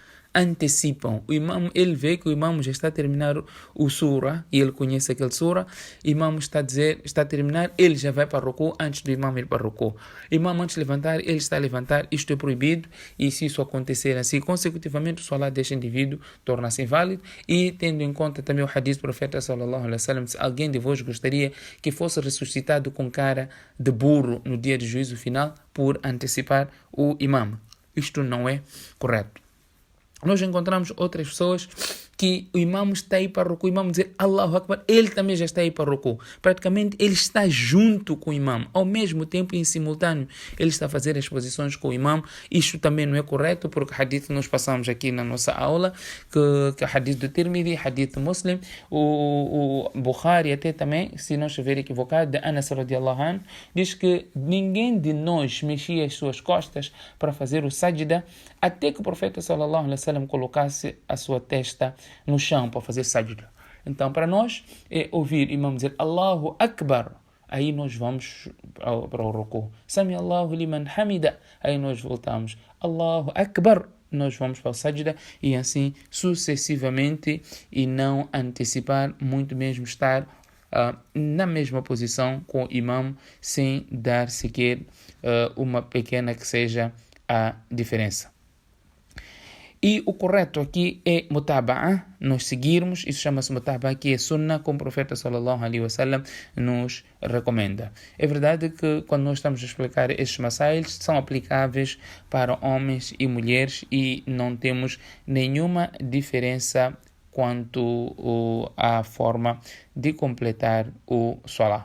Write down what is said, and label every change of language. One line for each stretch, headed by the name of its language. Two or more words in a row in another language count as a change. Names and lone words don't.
Portuguese: O imam, ele vê que o imam já está a terminar o surah e ele conhece aquele surah. O imam está a terminar, ele já vai para o ruku antes do imam ir para o ruku. O imam antes de levantar, ele está a levantar. Isto é proibido, e se isso acontecer assim consecutivamente, o salat deste indivíduo torna-se inválido. E tendo em conta também o hadith do profeta
Arabic: صلى الله عليه وسلم,
Portuguese: se alguém de vós gostaria que fosse ressuscitado com cara de burro no dia de juízo final por antecipar o imam, isto não é correto. Nós encontramos outras pessoas que o imam está aí para o ruku, o imam dizer
Arabic: الله أكبر,
Portuguese: ele também já está aí para o ruku. Praticamente ele está junto com o imam, ao mesmo tempo em simultâneo ele está a fazer as posições com o imam. Isto também não é correto, porque hadith nós passamos aqui na nossa aula, que hadith do Tirmidhi, hadith do Muslim, o Bukhari até também, se não estiver equivocado, de Anas
Arabic: رضي الله عنه,
Portuguese: diz que ninguém de nós mexia as suas costas para fazer o sajda, até que o profeta
Arabic: صلى الله عليه وسلم
Portuguese: colocasse a sua testa no chão para fazer sajda. Então, para nós, é ouvir o imam dizer
Arabic: الله أكبر,
Portuguese: aí nós vamos para o ruku.
Arabic: سمع الله لمن حمده,
Portuguese: aí nós voltamos.
Arabic: الله أكبر,
Portuguese: nós vamos para o sajda, e assim sucessivamente, e não antecipar, muito mesmo estar na mesma posição com o imam, sem dar sequer uma pequena que seja a diferença. E o correto aqui é mutaba'a, nós seguirmos, isso chama-se mutaba'a, que é sunnah, como o profeta
Arabic: صلى الله عليه وسلم
Portuguese: nos recomenda. É verdade que quando nós estamos a explicar estes masails, são aplicáveis para homens e mulheres e não temos nenhuma diferença quanto à forma de completar o salah.